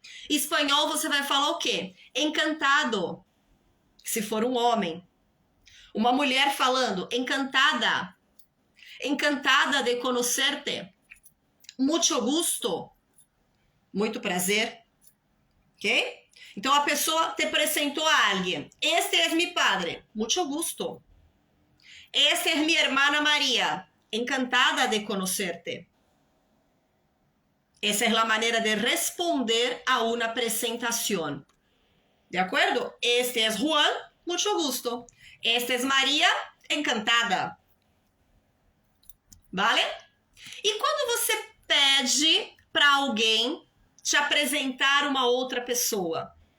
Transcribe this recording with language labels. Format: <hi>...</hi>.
<pt>Em espanhol, você vai falar o quê? Encantado, se for um homem. Uma mulher falando, encantada.</pt> <es>Encantada de conocerte. Mucho gusto.</es> <pt>Muito prazer. Ok? Então, a pessoa te apresentou a alguém.</pt> <es>Este es mi padre. Mucho gusto. Esta es mi hermana María. Encantada de conocerte.</es> <pt>Essa é a maneira de responder a uma apresentação. De acordo? Este é Juan, muito gusto. Esta é Maria, encantada. Vale? E quando você pede para alguém te apresentar uma outra pessoa?</pt>